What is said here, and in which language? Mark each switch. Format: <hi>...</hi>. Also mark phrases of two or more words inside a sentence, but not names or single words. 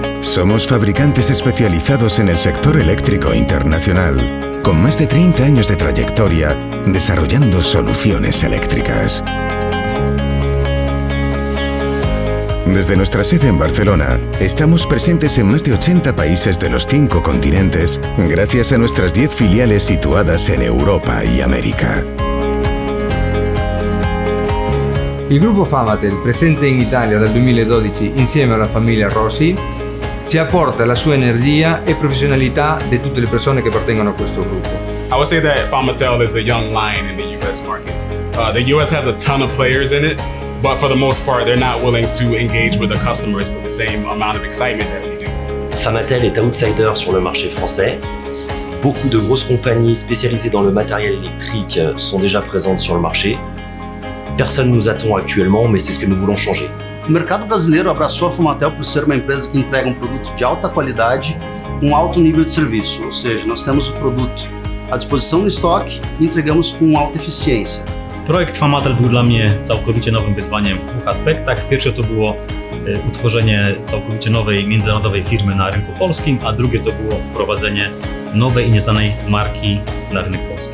<es>Somos fabricantes especializados en el sector eléctrico internacional, con más de 30 años de trayectoria desarrollando soluciones eléctricas. Desde nuestra sede en Barcelona, estamos presentes en más de 80 países de los 5 continentes, gracias a nuestras 10 filiales situadas en Europa y América.</es> <it>Il gruppo Famatel, presente in Italia dal 2012 insieme alla famiglia Rossi, ci apporta la sua energia e professionalità di tutte le persone che appartengono a questo gruppo.</it> <en>I would say that Famatel is a young lion in the US market. The US has a ton of players in it, but for the most part, they're not willing to engage with the customers with the same amount of excitement that we do.</en> <fr>Famatel est outsider sur le marché français. Beaucoup de grosses compagnies spécialisées dans le matériel électrique sont déjà présentes sur le marché. Personne ne nous attend actuellement, mais c'est ce que nous voulons changer.</fr> <pt>O mercado brasileiro abraçou a Famatel por ser uma empresa que entrega um produto de alta qualidade com alto nível de serviço, ou seja, nós temos o produto à disposição no estoque e entregamos com alta eficiência.</pt> <pl>Projekt Famatel był dla mnie całkowicie nowym wyzwaniem w 2 aspektach. Pierwsze to było utworzenie całkowicie nowej międzynarodowej firmy na rynku polskim, a drugie to było wprowadzenie nowej i nieznanej marki na rynek polski.</pl>